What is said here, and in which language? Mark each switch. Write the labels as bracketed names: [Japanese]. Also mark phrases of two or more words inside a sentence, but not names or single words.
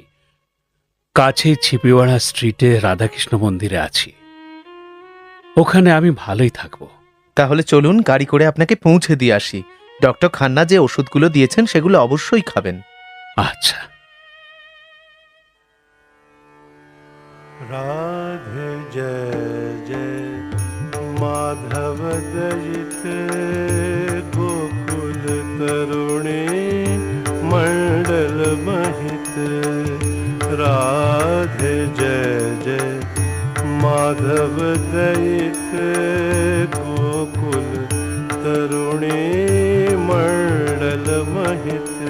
[Bangla] কাছেই ছিপিওয়াড়া স্ট্রিটে রাধাকৃষ্ণ মন্দিরে আছি, ওখানে আমি ভালোই থাকব। তাহলে চলুন, গাড়ি করে আপনাকে পৌঁছে দিয়ে আসি। ডক্টর খান্না যে ওষুধগুলো দিয়েছেন সেগুলো অবশ্যই খাবেন। আচ্ছা। [Sanskrit] राधे जय जय माधव दयित गोकुल तरुणी मंडल महित। राधे जय जय माधव दयित गोकुल तरुणी मंडल महित।